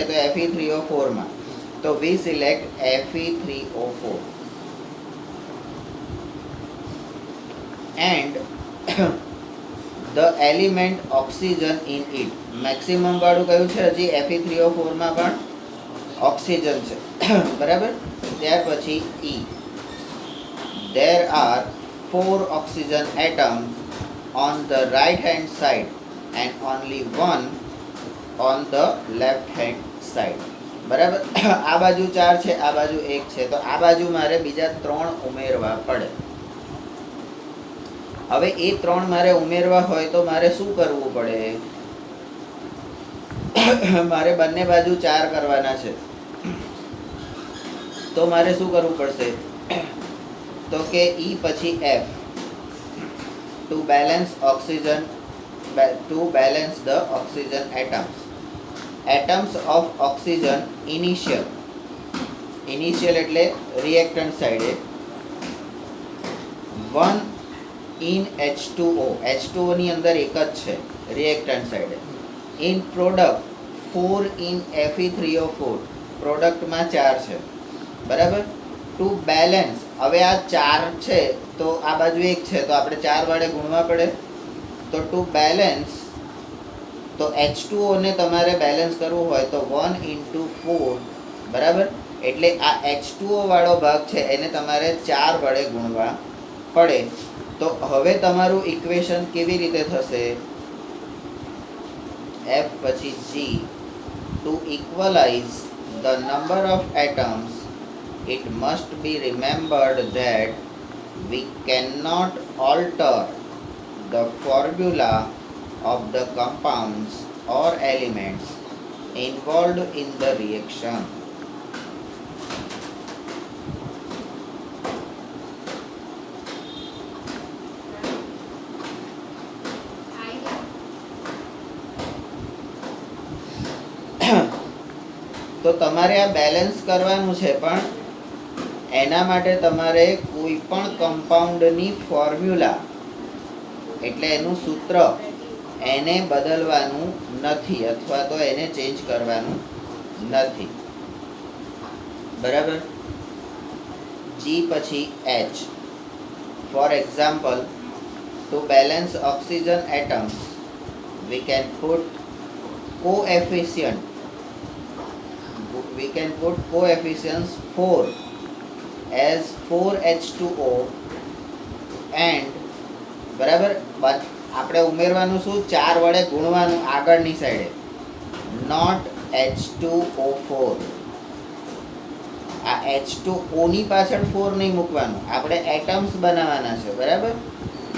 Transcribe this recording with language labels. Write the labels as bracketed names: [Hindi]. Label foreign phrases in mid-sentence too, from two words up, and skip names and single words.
[English] તો Fe3O4 [Gujarati] માં. તો [English] we select Fe3O4 and the element oxygen in it. [Gujarati] મેક્સિમમ વાળું કયું છે? હજી Fe3O4 માં પણ ઓક્સિજન છે. બરાબર. ત્યાર પછી [English] E, there are 4 oxygen atoms on the right hand side and only 1 on the left hand side. [Gujarati] બરાબર. આ બાજુ 4 છે, આ બાજુ 1 છે, તો આ બાજુ મારે બીજા 3 ઉમેરવા પડે. હવે એ 3 મારે ઉમેરવા હોય તો મારે શું કરવું પડે? મારે બંને બાજુ 4 કરવાના છે, તો મારે શું કરવું પડશે? તો કે E પછી F, [English] to balance oxygen, to balance the oxygen atoms. Atoms of oxygen initial એટલે reactant side, 1 in H2O [Gujarati] ની અંદર એક જ છે [English] reactant side. In product 4 in Fe3O4, [Gujarati] પ્રોડક્ટમાં 4 છે. બરાબર. [English] to balance, [Gujarati] હવે આ 4 છે તો આ બાજુ 1 છે, તો આપણે 4 વડે ગુણવા પડે. તો [English] to balance, [Gujarati] તો H2O ને તમારે બેલેન્સ કરવું હોય તો [English] 1 into 4, [Gujarati] બરાબર, એટલે આ H2O વાળો ભાગ છે એને તમારે 4 વડે ગુણવા પડે. તો હવે તમારું ઇક્વેશન કેવી રીતે થશે? F પછી G, [English] to equalize the number of atoms, it must be remembered that we cannot alter the formula of the compounds or elements involved in the reaction. [Gujarati] તો તમારે આ બેલેન્સ કરવાનું છે, પણ એના માટે તમારે કોઈ પણ કમ્પાઉન્ડની ફોર્મ્યુલા, એટલે એનું સૂત્ર, એને બદલવાનું નથી અથવા તો એને ચેન્જ કરવાનું નથી. બરાબર. G પછી H. [English] for example, to balance oxygen atoms we can put coefficients 4 as 4H2O and, [Gujarati] બરાબર, આપણે ઉમેરવાનું શું? 4 વડે ગુણવાનું આગળની સાઈડે, નોટ H2O4. આ H2O ની પાછળ 4 નહીં મૂકવાનું, આપણે એટમ્સ બનાવવાના છે.